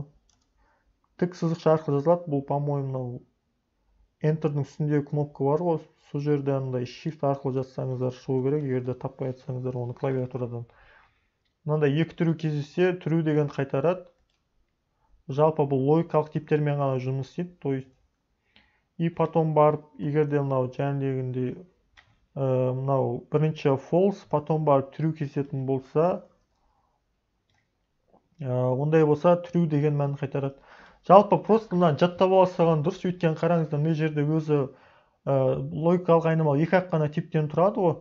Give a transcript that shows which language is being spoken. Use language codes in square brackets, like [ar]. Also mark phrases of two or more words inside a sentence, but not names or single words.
[kk] Тік сызықша арқылы жазылады. Бұл, по-моему, Enter'дің үстіндегі кнопка бар ғой, сол жерде андай shift арқылы жазсаңыздар шығу керек, егерде таппай жатсаңыздар оны клавиатурадан. Мынандай екі true кездессе, true деген қайтарады. Жалпы бұл логикалық типтермен ғана жұмыс істейді, [ru] то есть. И потом [kk] барып, егерде мынау жәнегіндей мынау бірінші false, потом барып true кездесетін болса, ондай болса true деген мәнін қайтарады. Жалпы просто мына жаттап алсаған дұрыс, өйткені қараңыздар, мына жерде өзі логикалық айнымалы екі-ақ қана типтен тұрады ғой.